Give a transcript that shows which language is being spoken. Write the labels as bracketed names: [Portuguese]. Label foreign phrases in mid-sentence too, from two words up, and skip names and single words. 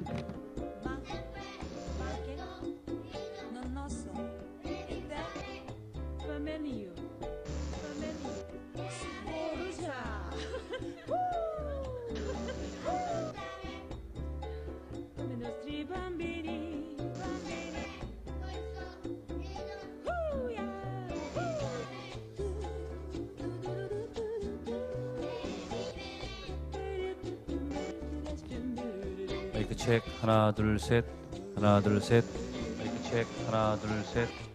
[Italian] Ma che non lo so, e te? Va meglio, scusa. Come i nostri bambini, [English] mic check [Korean] 하나 둘 셋 하나 둘 셋 [English] mic check [Korean] 하나 둘 셋